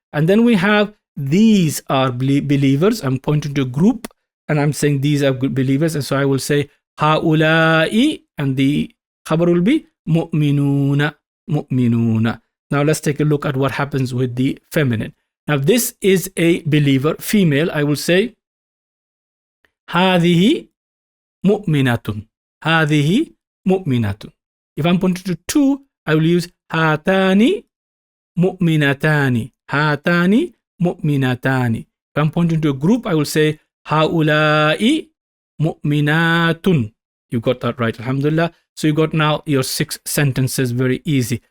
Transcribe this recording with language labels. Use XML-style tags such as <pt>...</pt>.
<en>And then we have these are believers. I'm pointing to a group and I'm saying these are good believers. And so I will say haulai, and the khabar will be mu'minuna, mu'minuna. Now let's take a look at what happens with the feminine. Now this is a believer, female. I will say</en> <ar>هذه مؤمنة هذه مؤمنة.</ar> <en>If I'm pointing to 2, I will use</en> <ar>هاتان مؤمنتان هاتان مؤمنتان.</ar> <en>If I'm pointing to a group, I will say</en> <ar>هؤلاء مؤمنات.</ar> <en>You got that right, alhamdulillah. So you got now your 6 sentences, very easy.</en>